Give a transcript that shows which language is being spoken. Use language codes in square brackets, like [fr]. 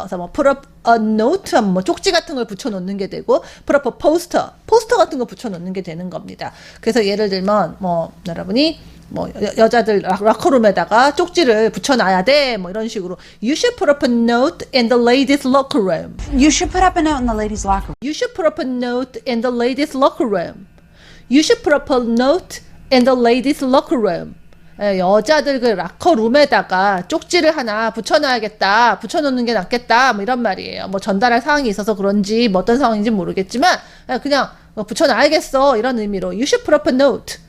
[ko] 그래서 뭐 put up a note 하면 뭐 쪽지 같은 걸 붙여 놓는 게 되고 put up a poster 같은 거 붙여 놓는 게 되는 겁니다. 그래서 예를 들면 뭐 여러분이 뭐 여자들 락커룸에다가 쪽지를 붙여놔야 돼 뭐 이런 식으로 [en] You should put up a note in the ladies locker room. You should put up a note in the ladies' locker room. You should put up a note in the ladies locker room. You should put up a note in the ladies locker room. [ko] 예, 여자들 그 락커룸에다가 쪽지를 하나 붙여놔야겠다, 붙여놓는 게 낫겠다, 뭐 이런 말이에요. 뭐 전달할 상황이 있어서 그런지 뭐 어떤 상황인지 모르겠지만 그냥 붙여놔야겠어 이런 의미로 [en] You should put up a note.